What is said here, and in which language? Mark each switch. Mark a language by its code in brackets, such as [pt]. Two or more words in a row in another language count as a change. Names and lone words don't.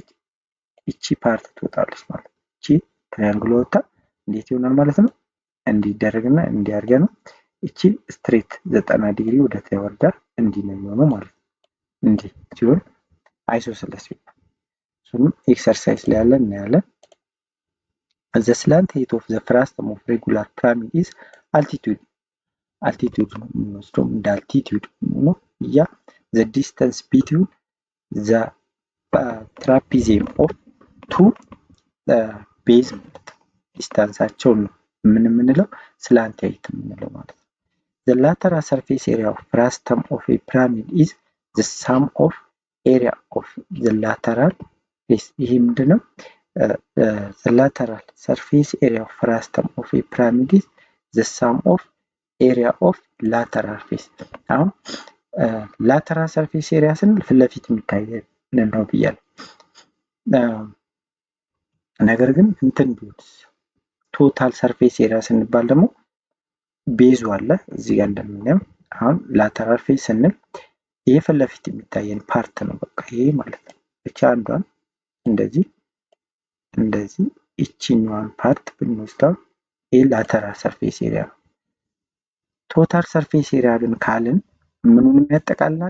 [am] እቺ ፓርት ትወጣለች ማለት ነው። እቺ ትራያንግል ወጣ እንዴት ይሆናል ማለት ነው? እንዲደረግና እንዲያርገ ነው። እቺ ስትሬት 90 ዲግሪ ወደ ታች ወርዳ እንዲህ ነው የሚሆነው ማለት ነው። እንዲህ ሲሆን አይሶሰለስ ይባላል። እሱንም ኤክሰርሳይዝ ላይ ያለ እናያለን። [en] the slant height of the frustum of regular pyramid is altitude [am] ነው የምንወስደው እንደ [en] altitude [am] ነው። ያ [en] the distance between the trapezium of two base [am] ዲስታንሳቸው ነው የምንለው ስላንት [en] height [am] የምንለው ማለት ነው። [en] the lateral surface area of frustum of a pyramid is the sum of area of the lateral face። [am] ይሄ ምንድነው? [en] the lateral surface area of frustum of a pyramid is the sum of area of lateral face። አሁን lateral surface area [am] ስንል ፊት ለፊት የሚታይ ነው ብያለሁ። ነገር ግን እንትን ቢሆንስ [en] total surface area [am] ስንባል ደግሞ ቤዙ አለ እዚህ ጋር እንደምናየው። አሁን [en] lateral face [am] ስንል ይሄ ፊት ለፊት የሚታየን ፓርት ነው በቃ ይሄ ማለት ነው። ብቻ አንዷን እንደዚህ እቺኛዋን ፓርት ብንወስደው ይሄ [en] lateral surface area [am] ነው። [en] total surface area [am] ግን ካልን ምኑን ያጠቃልላል?